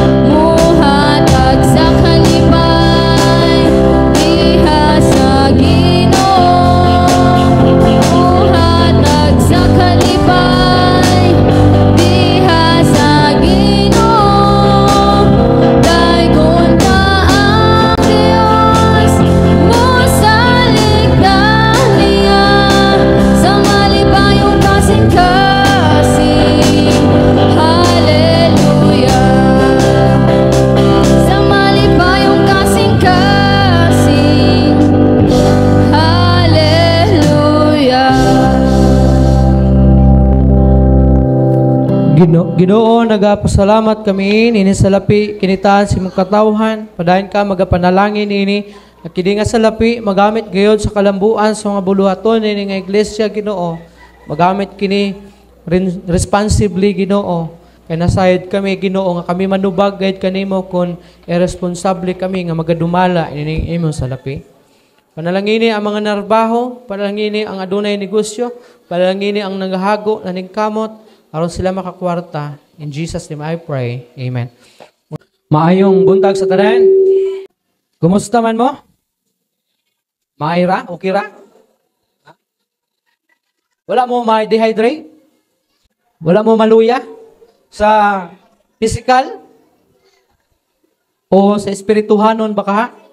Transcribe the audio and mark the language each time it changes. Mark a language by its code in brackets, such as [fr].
[ceb] Muhatag sa kalipay, diha sa Ginoo. Muhatag sa kalipay, diha sa Ginoo. Daygon ta ang Dios, mosalig na niya sa malipayong kasing-kasing. Hallelujah. Sa malipayong kasing-kasing. Hallelujah. Ginoo, nagapasalamat kami nini sa lapi kinitaan si mong katawhan. Padayon ka magapanalangin nini nakidi nga sa lapi magamit gayod sa kalambuan sa mga buluhaton nini nga iglesia Ginoo. Magamit kini responsibly Ginoo. Kay nasayod kami Ginoo nga kami manubag gayud kanimo kun irresponsable kami nga magadumala ini imong sa lapi. Panalangini ang mga narbaho, panalangini ang adunay negosyo, panalangini ang nagahago na ningkamot aron sila makakwarta. [en] In Jesus' name I pray. Amen. [ceb] Maayong buntag sa tanan. Kumusta man mo? Maayra? Okay ra? Wala mo ma-dehydrate? Wala mo maluya? Sa physical? O sa espirituhanon baka ha?